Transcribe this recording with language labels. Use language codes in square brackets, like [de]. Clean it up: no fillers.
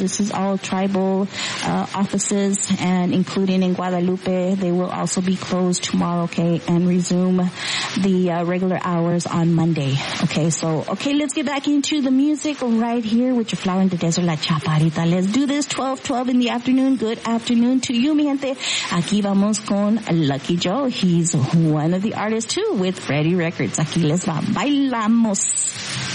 [en] This is all tribal offices, and including in Guadalupe, they will also be closed tomorrow, okay, and resume the regular hours on Monday. Okay, so, okay, let's get back into the music right here with your Flower in the Desert, La Chaparita. Let's do this. 12:12 in the afternoon. Good afternoon to you, [es] mi gente. Aquí vamos con Lucky Joe. [en] He's one of the artists, too, with Freddy Records. [es] Aquí les va. Bailamos.